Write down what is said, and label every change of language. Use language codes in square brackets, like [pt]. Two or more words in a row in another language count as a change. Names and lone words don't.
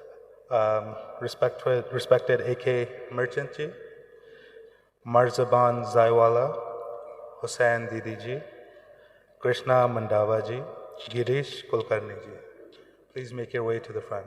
[en] Respected AK Merchant Ji, Marzaban Zaiwala, Hussain Didi Ji, Krishna Mandava Ji, Girish Kulkarni Ji. Please make your way to the front.